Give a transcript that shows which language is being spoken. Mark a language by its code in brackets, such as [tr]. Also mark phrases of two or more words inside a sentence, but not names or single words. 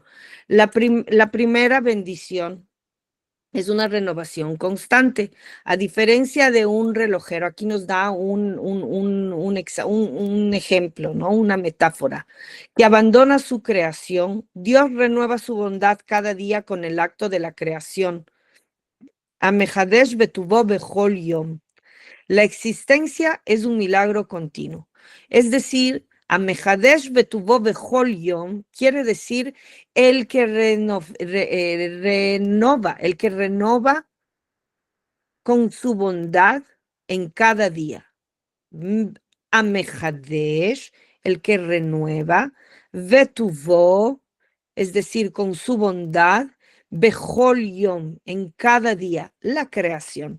[es] La primera bendición es una renovación constante, a diferencia de un relojero. Aquí nos da un ejemplo, ¿no? Una metáfora, que abandona su creación. Dios renueva su bondad cada día con el acto de la creación. [he] המחדש בטובו בכל יום. [es] La existencia es un milagro continuo. Es decir, [he] המחדש בטובו בכל יום [es] quiere decir el que renova, el que renova con su bondad en cada día. Amehadesh, el que renueva, betuvo, es decir, con su bondad, [he] בכל יום, [es] en cada día, la creación.